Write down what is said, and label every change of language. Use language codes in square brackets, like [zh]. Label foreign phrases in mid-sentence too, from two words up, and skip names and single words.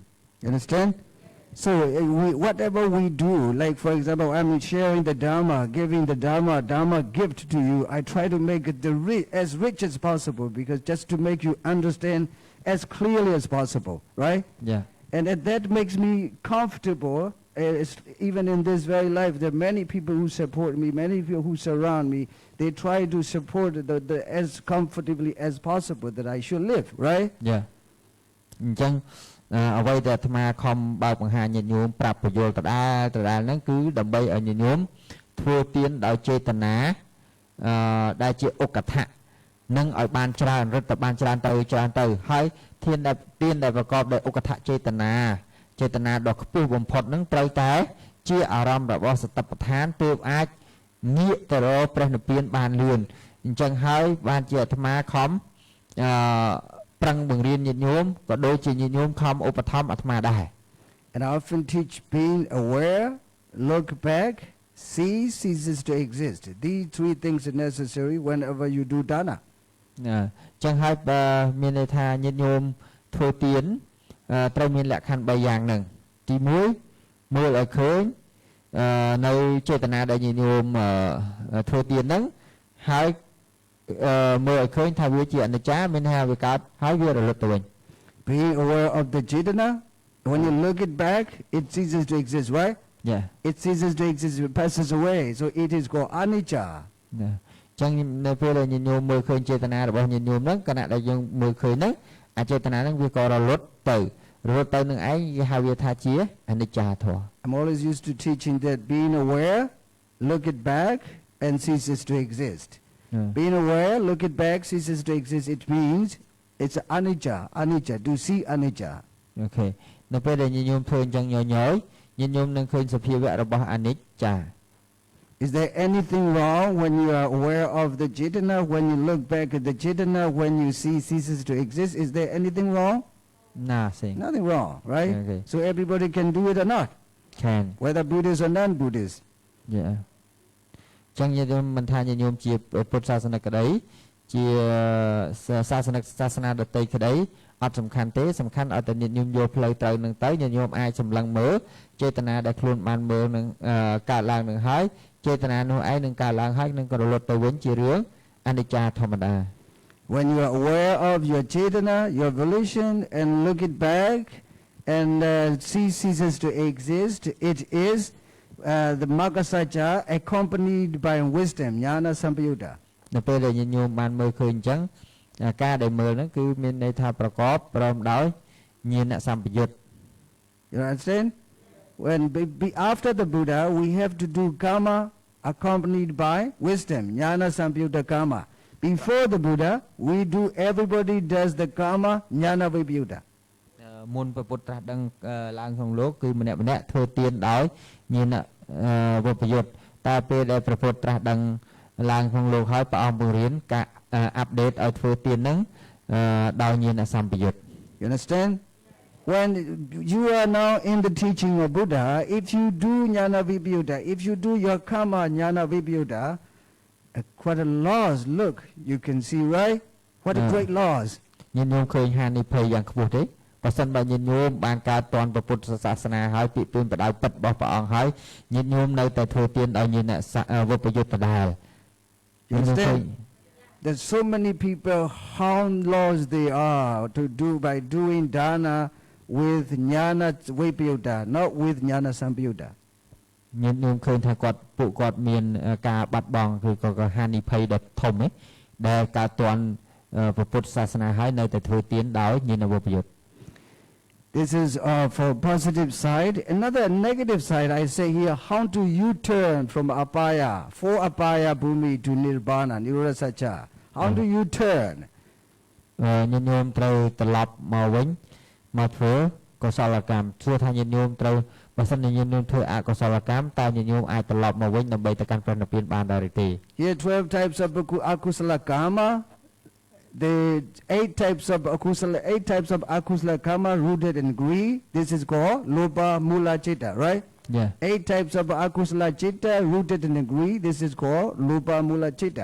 [en] You understand? So whatever we do, like for example, I'm sharing the Dharma, giving the Dharma gift to you. I try to make it as rich as possible because just to make you understand as clearly as possible, right? Yeah. And that makes me comfortable. Even in this very life, there are many people who support me, many people who surround me. They try to support the as comfortably as possible that I should live, right? Yeah. [km] អញ្ចឹងអ្វីដែលអាត្មាខំបើកបង្ហាញញាតិញោមប្រាប់ពយល់ដដែលហ្នឹងគឺដើម្បីឲ្យញាតិញោមធ្វើទានដោយចេត នាដែលជាឧក្កដ្ឋនឹងឲ្យបានច្រើនរឹតតែបានច្រើនទៅហើយទានដែលប្រកបដោយឧក្កដ្ឋចេតនាដ៏ខ្ពស់បំផុតហ្នឹងត្រូវតែជាអារម្មណ៍របស់សតិប្បដ្ឋានទើបអាចងាកទៅរកព្រះនិព្វានបានលឿនអញ្ចឹងហើយបានជាអាត្មាខំប្រឹងបង្រៀនញាតិញោមក៏ដូចជាញាតិញោមខំឧបត្ថម្ភអាត្មាដែរ [en] And I often teach being aware, look back, ceases to exist. These three things are necessary whenever you do dana. [km] អញ្ចឹងហើយបើមានន័យថាញាតិញោមធ្វើទានត្រូវមានលក្ខខណ្ឌ3យ៉ាងហ្នឹងទី1មើលឲ្យឃើញនៅចេតនាដែលញាតិញោមធ្វើទានហ្នឹងហើយមើលឲ្យឃើញថាវាជាអនិច្ចាមានន័យថាវាកើតហើយវារលត់ទៅវិញ [en] Being aware of the chetana, when you look it back, it ceases to exist, right? Yeah. It ceases to exist, it passes away. So it is called anicca. [km] អញ្ចឹងនៅពេលដែលញាតិញោមមើលឃើញចេតនារបស់ញាតិញោមហ្នឹងគណៈដែលយើងមើលឃើញហ្នឹងអាចេតនាហ្នឹងវាក៏រលត់ទៅនឹងឯងគេហៅវាថាជាអនិច្ចាធម៌ [en] I'm always used to teaching that being aware, look it back, and ceases to exist. Being aware, look it back, ceases to exist. It means it's anicca, to see anicca. Okay. [km] នៅពេលដែលញាតិញោមធ្វើអញ្ចឹងញយញាតិញោមនឹងឃើញសភាវៈរបស់អនិច្ចា [en] Is there anything wrong when you are aware of the chetana, when you look back at the chetana, when you see ceases to exist? Is there anything wrong? Nothing wrong, right? Okay. So everybody can do it or not? Can. Whether Buddhist or non-Buddhist. Yeah. [km] ចឹងញាតិញោមមិនថាញាតិញោមជាពុទ្ធសាសនិកក្តីជាសាសនាដទៃក្តីអត់សំខាន់ទេសំខាន់ឲ្យតែញាតិញោមយកផ្លូវត្រូវនឹងទៅញាតិញោមអាចសម្លឹងមើលចេតនាដែលខ្លួនបានមើលនឹងកើតឡើងនឹងហើយចេតនានោះឯងនឹងកើតឡើងហើយនឹងក៏រលត់ទៅវិញជារឿងអនិច្ចាធម្មតា [en] When you are aware of your chetana, your volition, and look it back, and ceases to exist. It is the Magasaja accompanied by wisdom, [pi] Jnana Sampayutta. [km] នៅពេលដែលញាតិញោមបានមើលឃើញអញ្ចឹងការដែលមើលហ្នឹងគឺមានន័យថាប្រកបព្រមដោយញាណសម្បយុត្ត [en] You understand? When after the Buddha, we have to do karma accompanied by wisdom, [pi] Jnana Sampayutta [en] karma. Before the Buddha, everybody does the karma, [pi] Jnana Vipayutta. [km] មុនព្រះពុទ្ធត្រាស់ដឹងឡើងក្នុងលោកគឺម្នាក់ម្នាក់ធ្វើទានដោយញាណវិបយុត្តតែពេលដែលព្រះពុទ្ធត្រាស់ដឹងឡើងក្នុងលោកហើយព្រះអង្គបង្រៀនការអាប់ដេតឲ្យធ្វើទានហ្នឹងដោយញាណសម្បយុត្ត [en] You understand? When you are now in the teaching of Buddha, if you do [pi] Jnana Vipayutta, [en] if you do your karma [pi] Jnana Vipayutta, [en] what a loss, look, you can see, right? What a great loss. [km] ញាតិញោមឃើញហានិភ័យយ៉ាងខ្ពស់ទេបើសិនបើញាតិញោមបានកើតតន់ព្រះពុទ្ធសាសនាហើយពីទួនបដៅពិតរបស់ព្រះអង្គហើយញាតិញោមនៅតែធ្វើទានដោយញាណវិបយុត្តដដែល [en] You understand? There's so many people how lost they are to do by doing dana with [pi] Jnana Vipayutta, [en] not with [pi] Jnana Sampayutta. [km] ញាតិញោមឃើញថាពួកគាត់មានការបាត់បង់គឺក៏ហានិភ័យដ៏ធំឯដែលកើតតន់ព្រះពុទ្ធសាសនាហើយនៅតែធ្វើទានដោយញាណវិបយុត្ត [en] This is for positive side. Another negative side, I say here, how do you turn from apaya, for [pi] apaya bhumi [en] to nirvana, [pi] nirodha satcha? [en] How do you turn? [km] ញាតិញោមត្រូវត្រឡប់មកវិញមកធ្វើកុសលកម្មសួរថាញាតិញោមត្រូវបើសិនជាញាតិញោមធ្វើអកុសលកម្មតើញាតិញោមអាចត្រឡប់មកវិញដើម្បីទៅកាន់ព្រះនិព្វានបានដែរទេ [en] Here 12 types of [pi] akusala karma. [en] The 8 types of [pi] akusala karma [en] rooted in greed. This is called [pi] lopa mula chitta, [en] right? Yeah. 8 types of [pi] akusala chitta [en] rooted in greed. This is called [pi] lopa mula chitta.